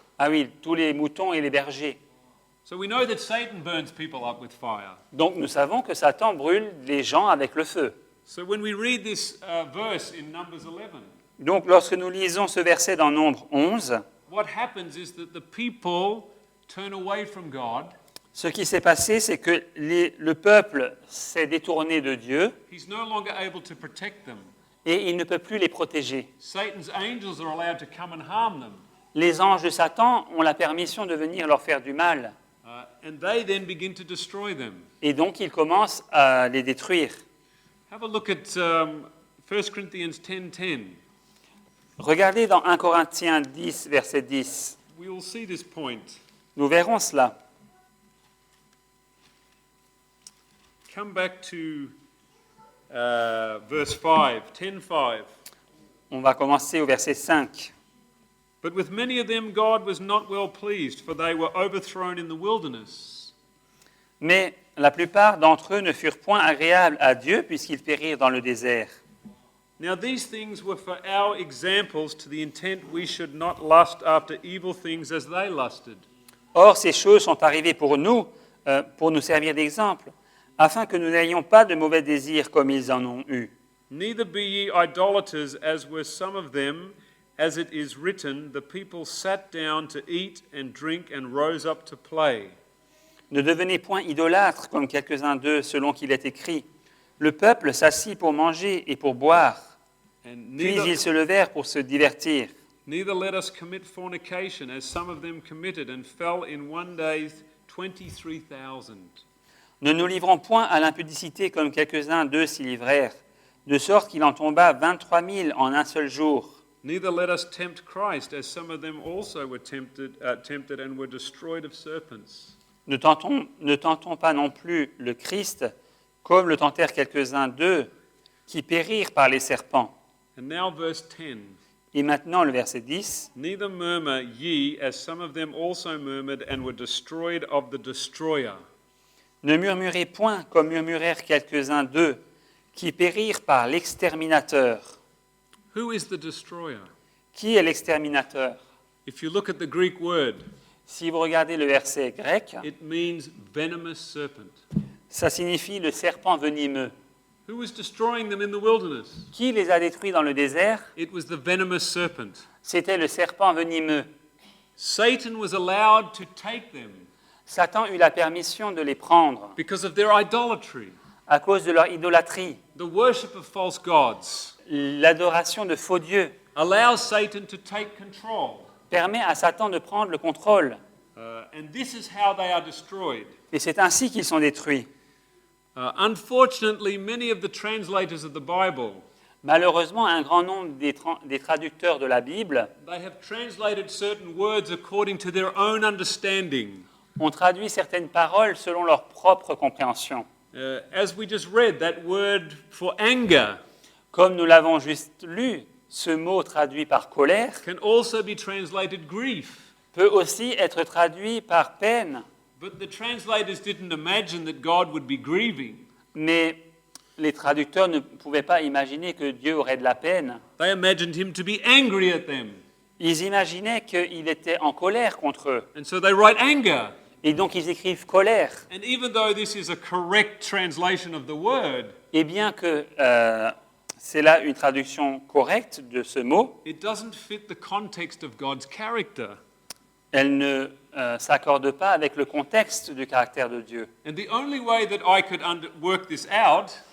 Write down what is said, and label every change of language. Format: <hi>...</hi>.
<fr>Ah oui, tous les moutons et les bergers.</fr> <en>So we know that Satan burns people up with fire.</en> <fr>Donc nous savons que Satan brûle les gens avec le feu.</fr> <en>So when we read this verse in Numbers 11,</en> <fr>Donc, lorsque nous lisons ce verset dans Nombre 11,</fr> <en>what happens is that the people turn away from God.</en> <fr>ce qui s'est passé, c'est que le peuple s'est détourné de Dieu</fr> <en>He's no longer able to protect them.</en> <fr>et il ne peut plus les protéger.</fr> <en>Satan's angels are allowed to come and harm them.</en> <fr>Les anges de Satan ont la permission de venir leur faire du mal.</fr> <en>And they then begin to destroy them.</en> <fr>Et donc, ils commencent à les détruire.</fr> <en>Have a look at 1 Corinthians 10:10.</en> <fr>Regardez dans 1 Corinthiens 10, verset 10.</fr> <en>We will see this point.</en> <fr>Nous verrons cela.</fr> <en>Come back to verse 5, 10:5.</en> <fr>On va commencer au verset 5.</fr> <en>But with many of them God was not well pleased, for they were overthrown in the wilderness.</en> <fr>Mais la plupart d'entre eux ne furent point agréables à Dieu puisqu'ils périrent dans le désert.</fr> <en>Now these things were for our examples, to the intent we should not lust after evil things as they lusted.</en> <fr>Or, ces choses sont arrivées pour nous servir d'exemple, afin que nous n'ayons pas de mauvais désirs comme ils en ont eu.</fr> <en>Neither be ye idolaters, as were some of them, as it is written, the people sat down to eat and drink and rose up to play.</en> <fr>Ne devenez point idolâtres comme quelques-uns d'eux, selon qu'il est écrit. Le peuple s'assit pour manger et pour boire,</fr> <en>And</en> <fr>puis</fr> <en>neither,</en> <fr>ils se levèrent pour se divertir.</fr> <en>neither let us commit fornication, as some of them committed, and fell in one day 23,000.</en> <fr>Ne nous livrons point à l'impudicité comme quelques-uns d'eux s'y livrèrent, de sorte qu'il en tomba 23 000 en un seul jour.</fr> <en>Neither let us tempt Christ, as some of them also were tempted and were destroyed of serpents.</en> <fr>Ne tentons pas non plus le Christ, comme le tentèrent quelques-uns d'eux, qui périrent par les serpents.</fr> <en>And now verse 10.</en> <fr>Et maintenant le verset 10.</fr> <en>Neither murmur ye, as some of them also murmured and were destroyed of the destroyer.</en> <fr>Ne murmurez point comme murmurèrent quelques-uns d'eux, qui périrent par l'exterminateur.</fr> <en>Who is the destroyer?</en> <fr>Qui est l'exterminateur?</fr> <en>If you look at the Greek word,</en> <fr>Si vous regardez le verset grec,</fr> <en>it means venomous serpent.</en> <fr>ça signifie le serpent venimeux.</fr> <en>Who was destroying them in the wilderness?</en> <fr>Qui les a détruits dans le désert?</fr> <en>It was the venomous serpent.</en> <fr>C'était le serpent venimeux.</fr> <en>Satan was allowed to take them</en> <fr>Satan eut la permission de les prendre</fr> <en>because of their idolatry,</en> <fr>à cause de leur idolâtrie,</fr> <en>the worship of false gods.</en> <fr>l'adoration de faux dieux.</fr> <en>Allows Satan to take control.</en> <fr>Permet à Satan de prendre le contrôle.</fr> <en>And this is how they are destroyed.</en> <fr>Et c'est ainsi qu'ils sont détruits.</fr> <en>Unfortunately, many of the translators of the Bible,</en> <fr>Malheureusement, un grand nombre des traducteurs de la Bible</fr> <en>they have translated certain words according to their own understanding.</en> <fr>ont traduit certaines paroles selon leur propre compréhension.</fr> <en>As we just read, that word for anger</en> <fr>Comme nous l'avons juste lu, ce mot traduit par colère</fr> <en>can also be translated grief.</en> <fr>peut aussi être traduit par peine,</fr> <en>But the translators didn't imagine that God would be grieving.</en> <fr>mais les traducteurs ne pouvaient pas imaginer que Dieu aurait de la peine.</fr> <en>They imagined him to be angry at them.</en> <fr>Ils imaginaient qu'il était en colère contre eux.</fr> <en>And so they write anger.</en> <fr>Et donc ils écrivent colère.</fr> <en>And even though this is a correct translation of the word,</en> <fr>Et bien que c'est là une traduction correcte de ce mot,</fr> <en>it doesn't fit the context of God's character.</en> <fr>elle ne s'accorde pas avec le contexte du caractère de Dieu.</fr> <en>And the only way that I could work this out</en>